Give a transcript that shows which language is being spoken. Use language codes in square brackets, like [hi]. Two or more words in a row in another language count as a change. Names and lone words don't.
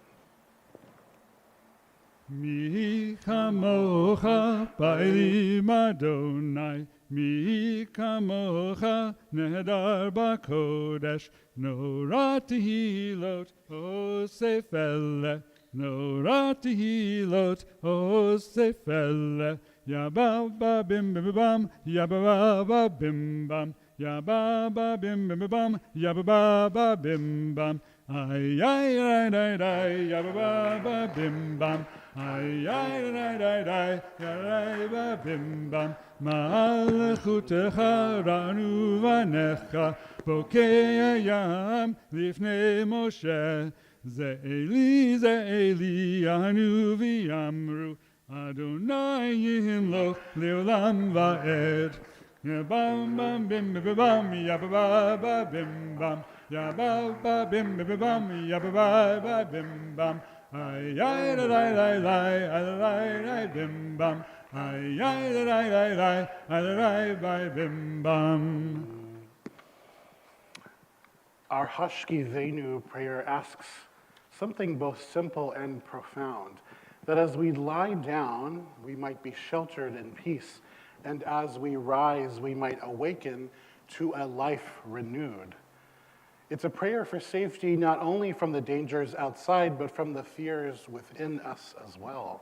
[he] מי כמוכה באלים אדוני, מי כמוכה נאדר בקודש, נורא תהילות עושה פלא, נורא תהילות עושה פלא, Yabba bim bim bam, Yabba bim bam, Yabba bim bim bam, Yabba bim bam, ay ay ay ay ay, Yabba bim bam, ay ay ay ay ay, Yabba bim bam. מלכותך ראו בניך, בוקע ים לפני משה, זה אלי ענו ואמרו, אדוני ימלוך לעולם ועד. Bam bam bim bim bam, yabba bim bam, yabba bim bim bam, yabba bim bam, ay ay la la la bim bam. Ay, ay, ay, ay, ay, bim, bam. [en] Our Hashkivenu prayer asks something both simple and profound, that as we lie down, we might be sheltered in peace, and as we rise, we might awaken to a life renewed. It's a prayer for safety not only from the dangers outside, but from the fears within us as well.